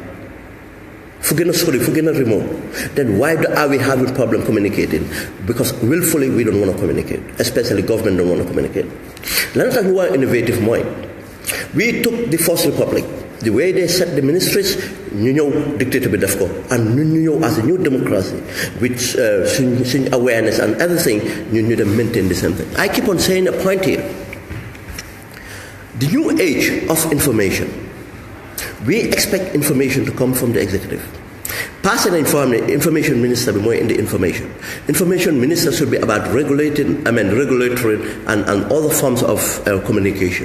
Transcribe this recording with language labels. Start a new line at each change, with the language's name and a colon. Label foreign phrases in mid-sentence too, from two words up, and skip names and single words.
English: Forget remote. Then why are we having problem communicating? Because willfully we don't want to communicate, especially government don't want to communicate. Let's talk about innovative mind. We took the First Republic. The way they set the ministries,
Wolof: ñu ñëw
English: dictator
Wolof: bi def ko,
English: and
Wolof: ñu ñëw
English: as a new democracy with suñ awareness and everything,
Wolof: ñu dem
English: maintain the same thing. I keep on saying a point here. The new age of information, we expect information to come from the executive. Passing information minister be more in the information. Information minister should be about regulatory and other forms of communication.